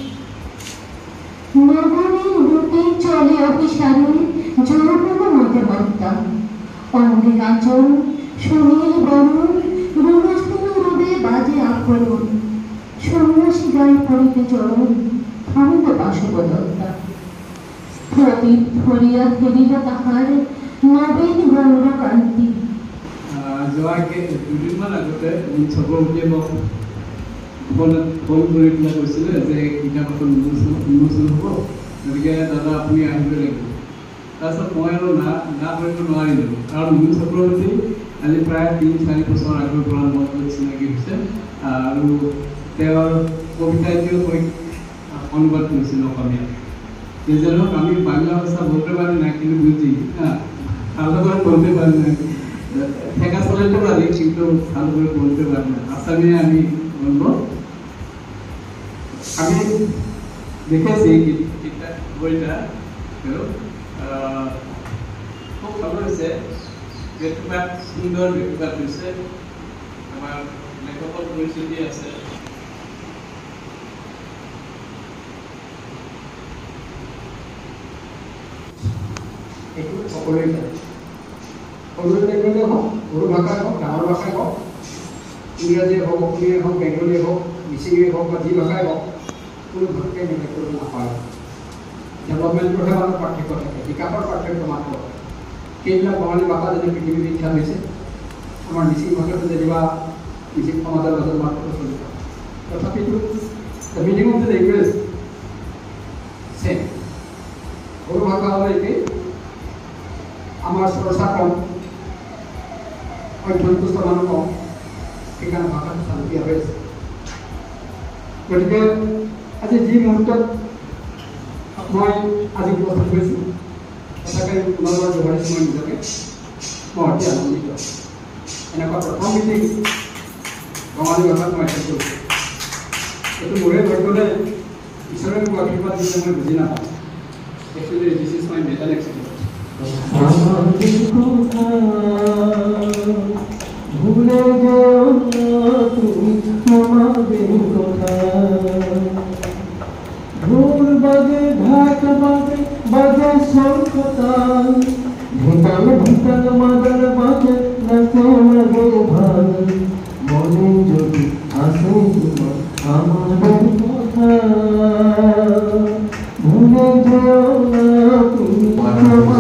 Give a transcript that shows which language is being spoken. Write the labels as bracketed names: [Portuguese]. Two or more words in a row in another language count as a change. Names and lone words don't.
[Bangla] নগরীর রূপে চলে অভিসারে যৌবন মতে মত্তা, অঙ্গে আচল সুনীল বরণ রুণস্থূল রূপে বাজে আক্রমণ। সন্ন্যাসী গায়ে পড়িতে চরণ থামিল বাসবদত্তা। প্রদীপ ধরিয়া ফেরিল তাহার নবীন গৌরকান্তি। [Assamese] যোৱাকে দুদিনমান আগতে চক্ৰৱৰ্তীয়ে মোক ফোনত ফোন কৰি পেলাই কৈছিলে যে কিতাপ এখন উন্মোচন হ'ব, গতিকে দাদা আপুনি আহিব লাগিব। তাৰপিছত মই আৰু না কৰিব নোৱাৰিলোঁ, কাৰণ মূল চক্ৰৱৰ্তী আজি প্ৰায় ৩-৪ বছৰ আগৰ পৰা মোৰ লগত চিনাকি হৈছে, আৰু তেওঁৰ কবিতা এতিয়াও মই অনুবাদ কৰিছিলোঁ অসমীয়া। [Bangla] যে হোক আমি বাংলা ভাষা বলতে পারি না, কিন্তু বুঝি ভালো করে বলতে পারি না, ঠেকা চালাতে পারি কিন্তু ভালো করে বলতে পারি না। আসামে আমি বলবো, আমি দেখেছি বইটা খুব ভালো হয়েছে, ব্যক্তিপাত সুন্দর ব্যক্তিপাত হয়েছে, আমার লেখকের পরিচিতি আছে। [Assamese] এইটো সকলোৱে জানে। সকলোৱে লেংগুৱেজে হওক, বড়ো ভাষাই হওক, ডাঙৰ ভাষাই হওক, ইংৰাজীয়ে হওক, অসমীয়াই হওক, বেংগলীয়ে হওক, মিচিঙে হওক বা যি ভাষাই হওক, কোনো ভাষাই বেলেগ কৰিব নাপায়। ডেভেলপমেণ্টৰহে আমাৰ পাৰ্থক্য থাকে, বিকাশৰ পাৰ্থক্য মাত্ৰ। সেইবিলাক বঙালী ভাষা যেনে পৃথিৱীৰ বিখ্যাত হৈছে, আমাৰ মিচিং ভাষাটো যেনিবা মিচিং সমাজৰ মাজত মাত্ৰ প্ৰচলিত, তথাপিতো [English] the meaning of the language same. [Assamese] বড়ো ভাষা হ'লে একেই, [Bangla] আমার চর্চা কম, অধ্যয়নপুষ্ট মানুষ কম, [Assamese] সেইকাৰণে ভাষাটো চালুকীয়া হৈ আছে। গতিকে আজি যি মুহূৰ্তত মই আজি উপস্থিত হৈছোঁ, সঁচাকৈ পুনৰবাৰ দোহাৰিছোঁ মই নিজকে, মই অতি আনন্দিত। এনেকুৱা প্ৰথম মিটিং বঙালী ভাষাত মই এটেণ্ড কৰিছোঁ। এইটো মোৰে ভাগ্যলে ঈশ্বৰে মোক আশীৰ্বাদ দিছে, মই বুজি নাপাওঁ। [English] actually this is my metal experience. [Bangla] ভুলে যেও না তুমি আমাদের কথা, ঢোল বাজে ঢাক বাজে বাজে শঙ্খতাল, ভিতাল ভিতাল মাদার বাজে নাচে লাগে ভাল, মনে যদি আসে তোমার আমাদের কথা, ভুলে যেও না তুমি আমার।